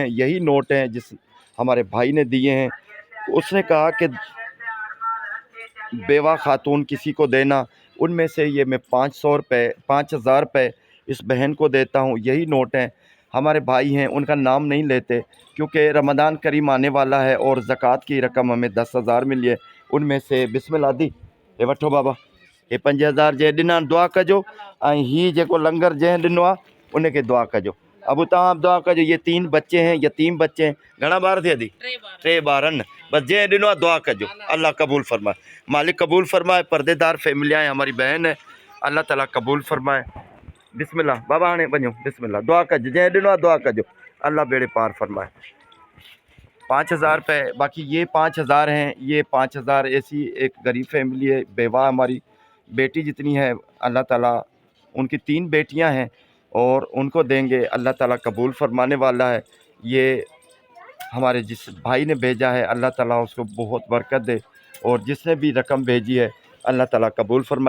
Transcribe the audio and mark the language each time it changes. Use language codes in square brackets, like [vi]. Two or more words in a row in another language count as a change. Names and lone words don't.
[ur] یہی نوٹ ہیں جس ہمارے بھائی نے دیے ہیں۔ اس نے کہا کہ بیوہ خاتون کسی کو دینا، ان میں سے یہ میں 500 روپے 5,000 روپے اس بہن کو دیتا ہوں. یہی نوٹ ہیں. ہمارے بھائی ہیں، ان کا نام نہیں لیتے کیونکہ رمضان کریم آنے والا ہے اور زکات کی رقم ہمیں 10,000 ملی ہے. ان میں سے [sd] बिस्मिल्लाह दी हे वठो बाबा, ये 5,000 जंहिं ॾिना दुआ कजो, ऐं हीअ जेको लंगर जंहिं ॾिनो आहे उनखे दुआ कजो। अब तव्हां दुआ कजो। [ur] یہ 3 بچے ہیں، یتیم بچے ہیں. [sd] घणा ॿार थिया थी? 3 ॿार आहिनि। बस जंहिं ॾिनो आहे दुआ कजो, अल्लाह कबूल फरमाए, मालिक कबूल फरमाए। [ur] پردہ دار فیملی ہے، ہماری بہن ہے، اللہ تعالی قبول فرمائے. [sd] बिस्मिल्लाह बाबा हाणे वञो, बिस्मिल्लाह दुआ कजो, जंहिं ॾिनो आहे दुआ कजो, अल्लाह बेड़े पार फरमाए। [ur] 5,000 روپے، باقی یہ 5,000 ہیں. یہ 5,000 ایسی ایک غریب فیملی ہے، بیوہ ہماری بیٹی جتنی ہے، اللہ تعالی ان کی 3 بیٹیاں ہیں اور ان کو دیں گے، اللہ تعالی قبول فرمانے والا ہے. یہ ہمارے جس بھائی نے بھیجا ہے، اللہ تعالی اس کو بہت برکت دے، اور جس نے بھی رقم بھیجی ہے اللہ تعالی قبول فرمائے.